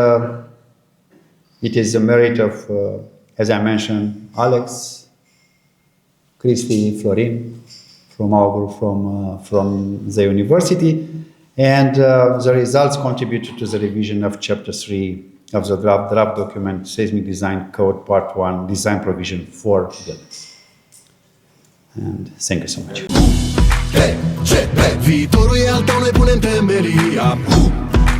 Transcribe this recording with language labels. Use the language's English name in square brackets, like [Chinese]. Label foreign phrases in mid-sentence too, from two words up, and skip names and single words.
[English] it is the merit of, as I mentioned, Alex, Cristi, Florin, from our group from the university, and the results contributed to the revision of Chapter 3 of the draft document, Seismic Design Code, Part 1, Design Provision for Buildings. And thank you so much. [Romanian] Viitorul e al tău, noi punem temelia.